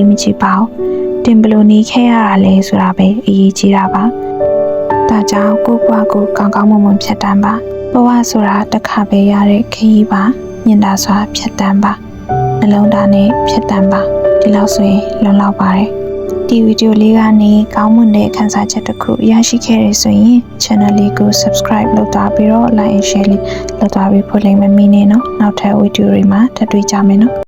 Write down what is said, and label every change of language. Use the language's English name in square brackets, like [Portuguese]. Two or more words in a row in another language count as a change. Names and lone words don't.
[Burmese] မကြီးပါဘူးတင်ဘလို့နေခဲ့ရတာလဲဆိုတာပဲအရေးကြီးတာပါဒါကြောင့်ကိုဘဝကိုကောင်းကောင်းမွန်မွန်ဖြတ်တန်းပါဘဝဆိုတာတစ်ခါပဲရတဲ့ခရီးပါမြင်တာစွာဖြတ်တန်းပါနှလုံးသားနဲ့ဖြတ်တန်းပါဒီလောက်ဆိုရင်လုံလောက်ပါတယ်ဒီဗီဒီယိုလေးကနေကောင်းမွန်တဲ့ခန်းစားချက်တစ်ခုရရှိခဲ့ရဆိုရင် channel လေးကို subscribe လုပ်ထားပြီးတော့ [English] like and share [Burmese] လေးလုပ်ထားပြီးဖို့လည်းမမေ့နဲ့နော်နောက်ထပ်ဗီဒီယိုတွေမှာထပ်တွေ့ကြမယ်နော်